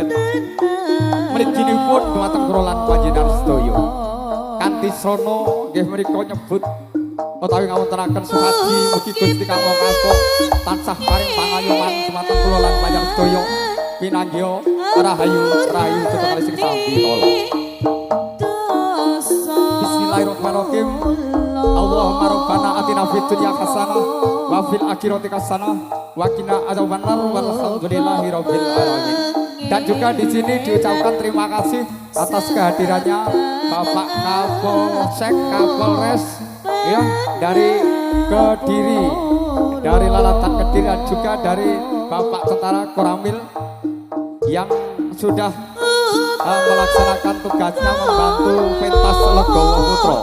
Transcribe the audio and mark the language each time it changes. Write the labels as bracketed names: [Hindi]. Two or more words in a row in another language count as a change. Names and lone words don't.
[Javanese] Mliginipun dhumateng kula lan panjenengan sedaya. Kanthi srana nggih menika nyebut utawi ngawontenaken sesaji mugi Gusti kang Maha tansah paring pangayuman dhumateng kula lan panjenengan sedaya pinanggih rahayu duta kalih sing sambikala. [Arabic] بسم الله الرحمن الرحيم. اللهم ربنا آتنا في الدنيا حسنة وفي الآخرة حسنة وقنا عذاب النار والحمد لله رب العالمين. [Indonesian] Dan juga di sini diucapkan terima kasih atas kehadirannya Bapak Kapolsek Kapolres ya dari Kediri, dari Lalatan Kediri dan juga dari Bapak Tentara Koramil yang sudah melaksanakan tugasnya membantu pentas Legowo Putra.